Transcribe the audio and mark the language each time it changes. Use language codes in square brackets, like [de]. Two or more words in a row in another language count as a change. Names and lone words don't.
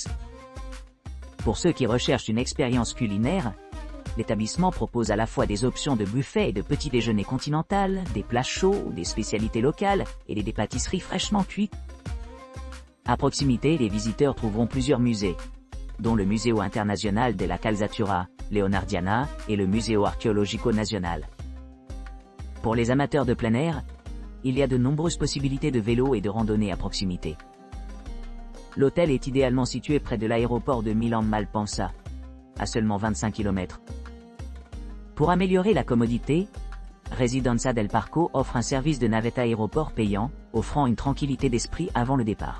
[fr] Pour ceux qui recherchent une expérience culinaire, l'établissement propose à la fois des options de buffet et de petit déjeuner continental, des plats chauds, des spécialités locales et des pâtisseries fraîchement cuites. À proximité, les visiteurs trouveront plusieurs musées, dont le Museo Internazionale della Calzatura, Leonardiana et le Museo Archeologico Nazionale. Pour les amateurs de plein air, il y a de nombreuses possibilités de vélo et de randonnée à proximité. L'hôtel est idéalement situé près de l'aéroport de Milan-Malpensa, à seulement 25 km. Pour améliorer la commodité, Residenza del Parco offre un service de navette aéroport payant, offrant une tranquillité d'esprit avant le départ.